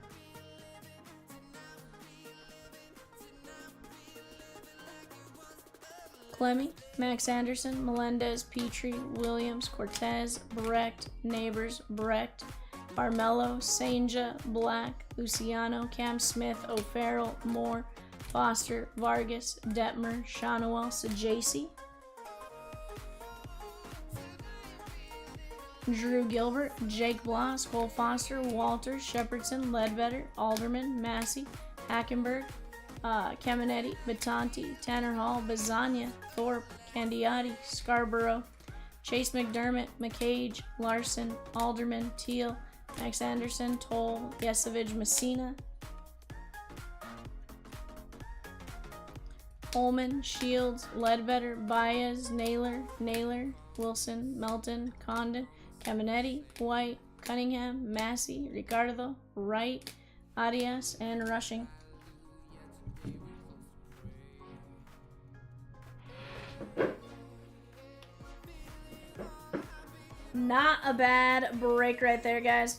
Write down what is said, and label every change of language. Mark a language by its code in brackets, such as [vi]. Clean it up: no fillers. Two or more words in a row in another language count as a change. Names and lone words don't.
[en] Clemmy, Max Anderson, Melendez, Petrie, Williams, Cortez, Brecht, Neighbors, Brecht, Barmello, Senja, Black, Luciano, Cam Smith, O'Farrell, Moore, Foster, Vargas, Detmer, Shawnuel, Sajaci. Drew Gilbert, Jake Bloss, Cole Foster, Walter, Shepardson, Ledbetter, Alderman, Massey, Hackenberg, Caminetti, Batanti, Tanner Hall, Bazania, Thorpe, Candiotti, Scarborough, Chase McDermott, McCage, Larson, Alderman, Teal, Max Anderson, Toll, Yesevich, Messina, Holman, Shields, Ledbetter, Baez, Naylor, Wilson, Melton, Condon, Caminetti, White, Cunningham, Massey, Ricardo, Wright, Arias, and Rushing. Not a bad break right there, guys.